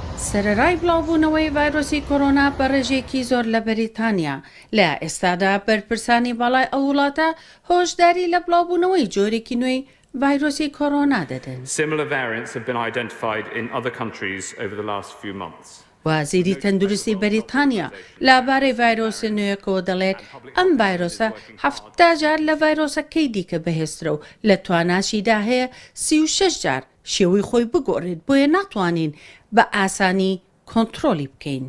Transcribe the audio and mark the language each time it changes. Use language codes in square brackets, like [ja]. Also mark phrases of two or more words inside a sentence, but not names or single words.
[ckb] سەرەڕای بڵاوبوونەوەی ڤایرۆسی کۆرۆنا بە ڕێژێکی زۆر لە بەریتانیا لە ئێستادا بەرپرسانی باڵای ئەو وڵاتە هۆشداری لە بڵاوبوونەوەی جۆرێکی نوێی ڤایرۆسی کۆرۆنا دەدەن. [en] Similar variants have been identified in other countries over the last few months. [ckb] وازیری تەندروستی بەریتانیا لابارەی ڤایرۆسی نوێیەکەوە دەڵێت ئەم ڤایرۆسە 70 جار لە ڤایرۆسەکەی دیکە بەهێزترە و لە تواناشیدا هەیە 36 جار شێوەی خۆی بگۆڕێت بۆیە ناتوانین بە ئاسانی کۆنتترۆلی بکەین.